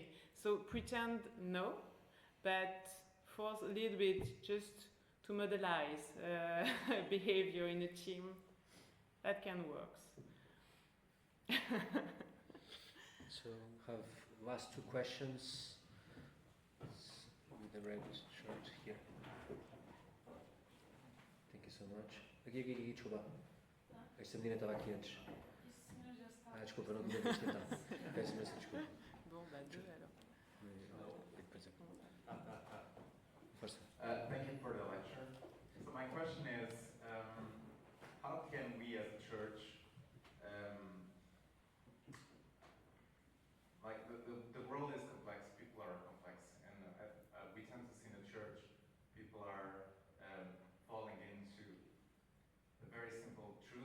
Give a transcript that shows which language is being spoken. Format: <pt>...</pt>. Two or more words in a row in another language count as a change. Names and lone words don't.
<en>So pretend no, but force a little bit just to modelize behavior in a team. That can work. So have last two questions. With the red shirt here. Thank you so much.</en> <pt>Aqui, desculpa. Esta menina estava aqui antes. Isso já está. Desculpa, não tinha visto então. Peço imensa desculpa.</pt> <fr>Bon, bah deux alors.</fr> <pt>E depois eu- Força.</pt> <en>Thank you for the lecture. So my question is, how can we as a church, like the world is complex, people are complex, and we tend to see in the church, people are falling into a very simple truth.</en>